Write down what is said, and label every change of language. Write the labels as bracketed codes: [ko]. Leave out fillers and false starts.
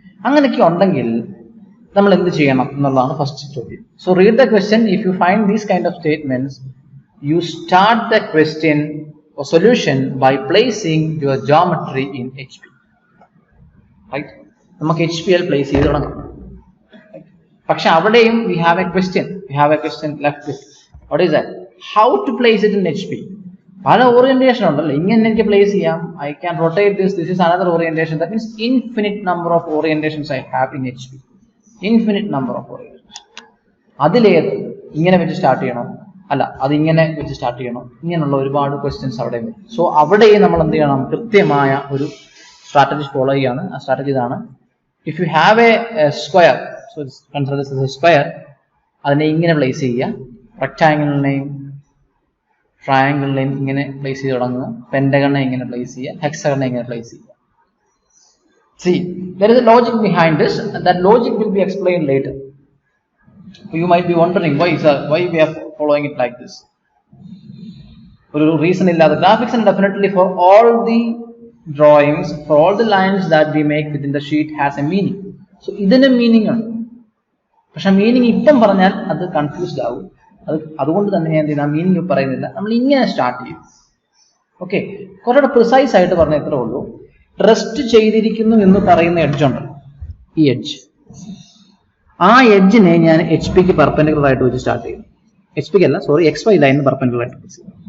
[ml] അങ്ങനെയൊക്കെ ഉണ്ടെങ്കിൽ നമ്മൾ എന്ത് ചെയ്യണം എന്നുള്ളതാണ് ഫസ്റ്റ് ചോദ്യം. [en] So read the question. If you find these kind of statements, you start the question or solution by placing your geometry in HP. Right? [ml] നമുക്ക് HP യിൽ പ്ലേസ് ചെയ്ത് തുടങ്ങാം. പക്ഷെ അവിടെയും [en] we have a question left with. What is that? How to place it in HP? [ml] പല orientation ഉണ്ടല്ലോ. ഇങ്ങനെ എനിക്ക് പ്ലേസ് ചെയ്യാം. [en] I can rotate this is another orientation. That means infinite number of orientations I have in HP. Infinite number of orientations. [ml] അതിലേത് ഇങ്ങനെ വെച്ച് start ചെയ്യണം, അല്ല അതിങ്ങനെ വെച്ച് സ്റ്റാർട്ട് ചെയ്യണം, ഇങ്ങനെയുള്ള ഒരുപാട് ക്വസ്റ്റ്യൻസ് അവിടെ വരും. സോ അവിടെയും നമ്മൾ എന്ത് ചെയ്യണം? കൃത്യമായ ഒരു സ്ട്രാറ്റജി ഫോളോ ചെയ്യാണ്. ആ സ്ട്രാറ്റജി ഇതാണ്: [en] if you have a square, so consider this as a square, [ml] അതിനെ ഇങ്ങനെ പ്ലേസ് ചെയ്യുക. റെക്ടാംഗിളിനെയും ട്രയാംഗിളിനെയും ഇങ്ങനെ പ്ലേസ് ചെയ്ത് തുടങ്ങുക. പെന്റഗണിനെ ഇങ്ങനെ പ്ലേസ് ചെയ്യുക. ഹെക്സഗണിനെ ഇങ്ങനെ പ്ലേസ് ചെയ്യുക. [en] See, there is a logic behind this, and that logic will be explained later. You might be wondering why we are following it like this. For a reason [ml] illa, [en] the graphics and definitely for all the drawings, for all the lines that we make within the sheet has a meaning. [ml] So idine meaning ഉണ്ട്. പക്ഷെ meaning ഇപ്പം പറഞ്ഞാൽ അത് confused ആവും. അതുകൊണ്ട് തന്നെ ഞാൻ എന്തിനാ മീനിങ് പറയുന്നില്ല, നമ്മൾ ഇങ്ങനെ സ്റ്റാർട്ട് ചെയ്യും. ഓക്കെ, കുറച്ചുകൂടെ പ്രിസൈസ് ആയിട്ട് പറഞ്ഞ എത്ര ഉള്ളൂ. റെസ്റ്റ് ചെയ്തിരിക്കുന്നു എന്ന് പറയുന്ന എഡ്ജ് ഉണ്ട്, ഈ എഡ്ജ്. ആ എഡ്ജിനെ ഞാൻ HP ക്ക് പെർപെൻഡിക്കുലർ ആയിട്ട് വെച്ച് സ്റ്റാർട്ട് ചെയ്യും. HP ക്ക് അല്ല, സോറി, XY ലൈനിന് പെർപെൻഡിക്കുലർ ആയിട്ട് വെച്ച്.